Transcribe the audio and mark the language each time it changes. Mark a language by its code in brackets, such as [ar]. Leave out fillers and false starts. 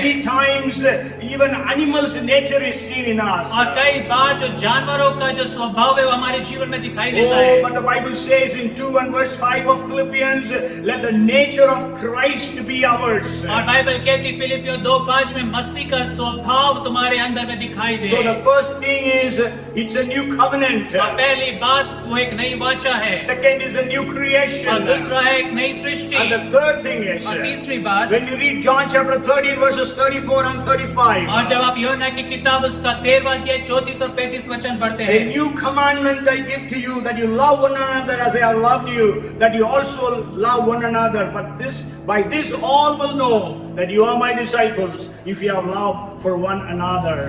[en] Many times even animals' nature is seen in us. [hi] और कई बार जो जानवरों का जो स्वभाव है वो हमारे जीवन में दिखाई देता है। [en] Oh, but the Bible says in 2 and verse 5 of Philippians, let the nature of Christ be ours. [hi] और बाइबल कहती फिलिपियों 2:5 में मसीह का स्वभाव तुम्हारे अंदर में दिखाई दे। [en] So the first thing is it's a new covenant. [hi] और पहली बात वो एक नई वाचा है [en] Second is a new [hi] और [en] creation. [hi] दूसरा है एक नई सृष्टि [en] And the third thing is [hi] और तीसरी बात [en] when you read John chapter 13 verses 34 and 35. [hi] और जब आप यूहन्ना की किताब उसका 13वां अध्याय 34 और 35 वचन पढ़ते [en] A [hi] हैं [en] new commandment I give to you, that you love one another as I have loved you, that you also love one another. But by this all will know that you are my disciples, if you have love for one another.